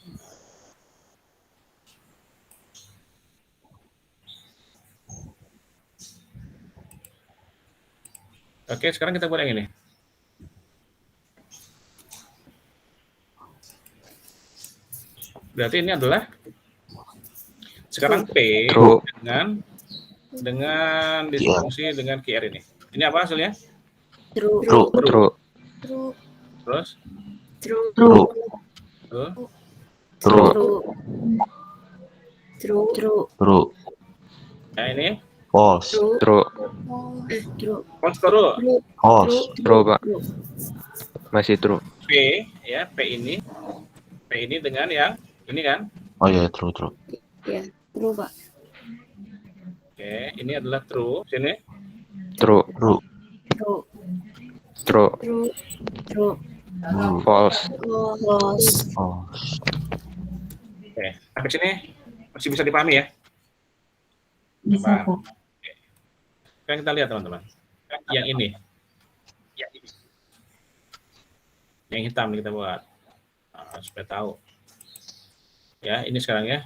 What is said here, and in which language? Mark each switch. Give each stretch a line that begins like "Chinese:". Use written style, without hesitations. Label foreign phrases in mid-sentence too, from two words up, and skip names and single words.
Indonesian: Oke, sekarang kita buat yang ini. Berarti ini adalah sekarang P True. dengan disfungsi dengan QR ini. Ini apa hasilnya? True.
English: True. True.
Indonesian: True. Terus? True. True. True. True.
English: True. True.
Indonesian: True. Nah ini False. True. True.
English: false true.
Indonesian: False. True, Pak. Masih true. P ya, P ini dengan yang ini kan? Oh iya, true. Ya, true, Pak. Oke, ini adalah true. Sini. True. True. True. True.
English: True. True.
Indonesian: False. False. False. Oke, sampai sini masih bisa dipahami ya? Bisa, Pak. Sekarang kita lihat teman-teman. Yang ini. Yang hitam kita buat. Nah, supaya tahu. Ya, ini sekarang ya.